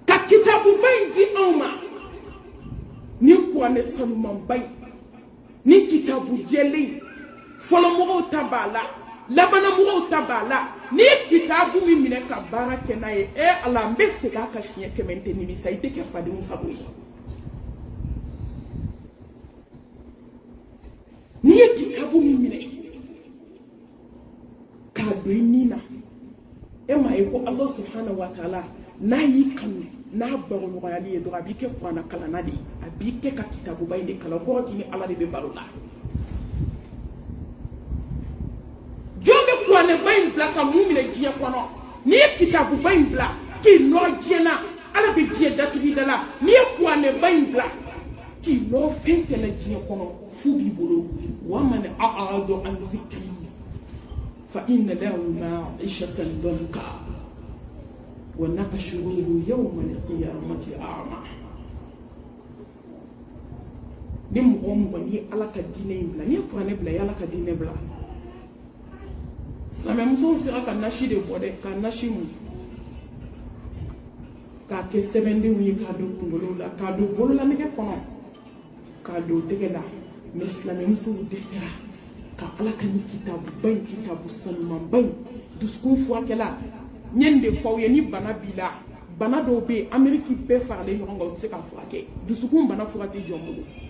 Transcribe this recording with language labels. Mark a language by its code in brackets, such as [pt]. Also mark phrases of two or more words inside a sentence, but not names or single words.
[bm] kitabu bain di auma ni kuranɛ sanuman bain ni kitabu jɛlen fɔlɔmɔgɔw ta b'a la labanamɔgɔw ta b'a la ni kitabu min minɛ ka baara kɛ n'a ye ala n bɛ segin a ka siɲɛ 100 n tɛ nimisa i tɛ kɛ fadenw sago ye n'i ye kitabu min minɛ k'a don i ni na m'a ye ko [ar] الله سبحانه وتعالى [bm] n'a y'i kanu n'a baro ɲɔgɔnyali ye dɔrɔn a b'i kɛ kuranna kalanna de ye a b'i kɛ ka kitabuba in de kalan o kɔrɔ t'i ni Ala de bɛ baro la jɔn bɛ kuranɛba in bila ka mun minɛ diɲɛ kɔnɔ n'i ye kitabuba in bila k'i nɔrɔ diɲɛ na Ala bɛ diɲɛ datugu i da la n'i ye kuranɛba in bila k'i nɔrɔ fɛn fɛn na diɲɛ kɔnɔ fu b'i bolo [ar] ومن أعرض عن ذكري فإن له معيشة ضنكا ونحشره يوم القيامة أعمى [bm] ni mɔgɔ ni Ala ka diinɛ in bila ni ye kuranɛ bila i Ala ka diinɛ bila silamɛmusow sera ka nasi de bɔ dɛ ka nasi mun k'a kɛ sɛbɛndenw ye k'a don kunkolo la k'a don bololanɛgɛ kɔnɔ k'a don tɛgɛ la mais silamɛmusow dɛsɛra ka Ala ka ni kitabuba in kitabu sanumanba in dusukun furakɛla n ye nin de fɔ aw ye ni bana b'i la bana dɔw bɛ yen Amérique bɛɛ faralen ɲɔgɔn kan u tɛ se k'a furakɛ dusukun bana fura tɛ jɔ n bolo